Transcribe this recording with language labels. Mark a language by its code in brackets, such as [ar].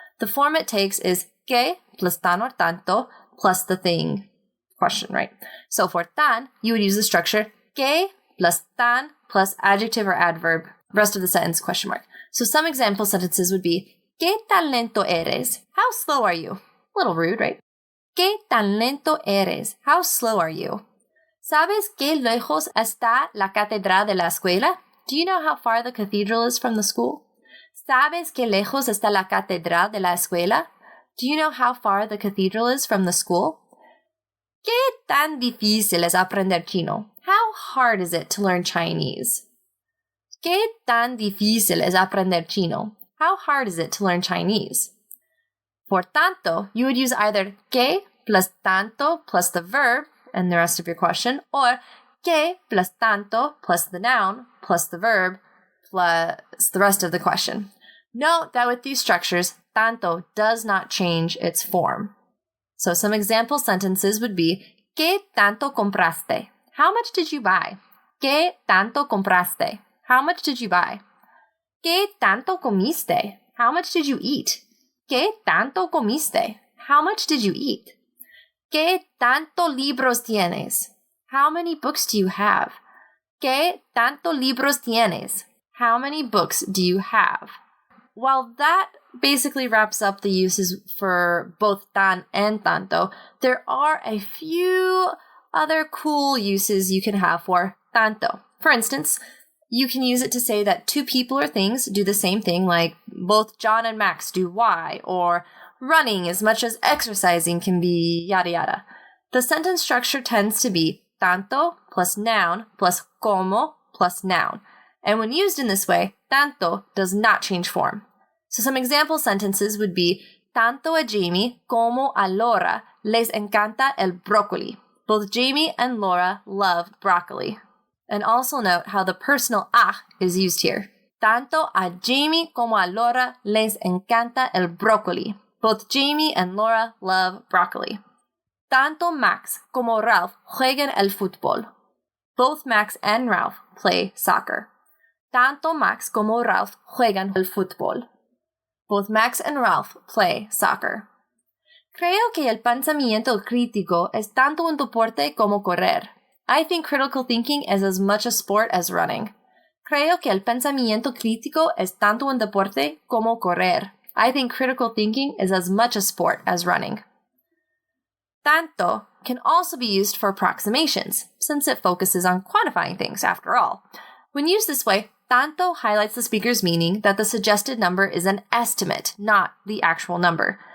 [en] The form it takes is que plus tan or tanto plus the thing question, right? So for tan, you would use the structure que plus tan plus adjective or adverb, rest of the sentence question mark. So some example sentences would be, [es] ¿Qué tan lento eres? [en] How slow are you? A little rude, right? [es] ¿Qué tan lento eres? [en] How slow are you? [es] ¿Sabes qué lejos está la catedral de la escuela? [en] Do you know how far the cathedral is from the school? [es] ¿Sabes qué lejos está la catedral de la escuela? [en] Do you know how far the cathedral is from the school? [es] ¿Qué tan difícil es aprender chino? [en] How hard is it to learn Chinese? [es] ¿Qué tan difícil es aprender chino? [en] How hard is it to learn Chinese? For tanto, you would use either que plus tanto plus the verb and the rest of your question, or que plus tanto plus the noun plus the verb plus the rest of the question. Note that with these structures, tanto does not change its form. So some example sentences would be, [es] ¿Qué tanto compraste? [en] How much did you buy? [es] ¿Qué tanto compraste? [en] How much did you buy? [es] ¿Qué tanto comiste? [en] How much did you eat? [es] ¿Qué tanto comiste? [en] How much did you eat? [es] ¿Qué tanto libros tienes? [en] How many books do you have? [es] ¿Qué tanto libros tienes? [en] How many books do you have? While that basically wraps up the uses for both tan and tanto, there are a few other cool uses you can have for tanto. For instance, you can use it to say that two people or things do the same thing, like both John and Max do Y, or running as much as exercising can be yada yada. The sentence structure tends to be tanto plus noun plus como plus noun. And when used in this way, tanto does not change form. So some example sentences would be, [es] tanto a Jamie como a Laura les encanta el brócoli. [en] Both Jamie and Laura love broccoli. And also note how the personal a is used here. [es] Tanto a Jamie como a Laura les encanta el brócoli. [en] Both Jamie and Laura love broccoli. [es] Tanto Max como Ralph juegan el fútbol. [en] Both Max and Ralph play soccer. [es] Tanto Max como Ralph juegan el fútbol. [en] Both Max and Ralph play soccer. [es] Creo que el pensamiento crítico es tanto un deporte como correr. [en] I think critical thinking is as much a sport as running. [es] Creo que el pensamiento crítico es tanto un deporte como correr. [en] I think critical thinking is as much a sport as running. Tanto can also be used for approximations, since it focuses on quantifying things, after all. When used this way, tanto highlights the speaker's meaning that the suggested number is an estimate, not the actual number.